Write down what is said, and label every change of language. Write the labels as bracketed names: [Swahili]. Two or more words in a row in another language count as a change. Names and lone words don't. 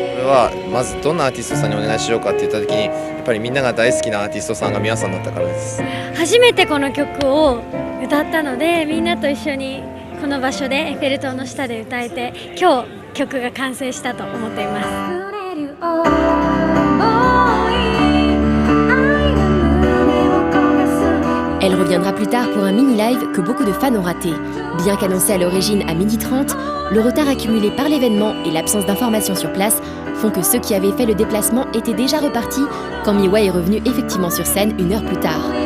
[Japanese] はまずどんなアーティストさんにお願いしようかって言った時にやっぱりみんなが大好きなアーティストさんが皆さんだったからです。初めてこの曲を歌ったのでみんなと一緒にこの場所でエッフェル塔の下で歌えて今日曲が完成したと思っています。 [French] Elle reviendra plus tard pour un mini-live que beaucoup de fans ont raté. Bien qu'annoncé à l'origine à 12h30, le retard accumulé par l'événement et l'absence d'informations sur place font que ceux qui avaient fait le déplacement étaient déjà repartis quand Miwa est revenu effectivement sur scène 1 heure plus tard.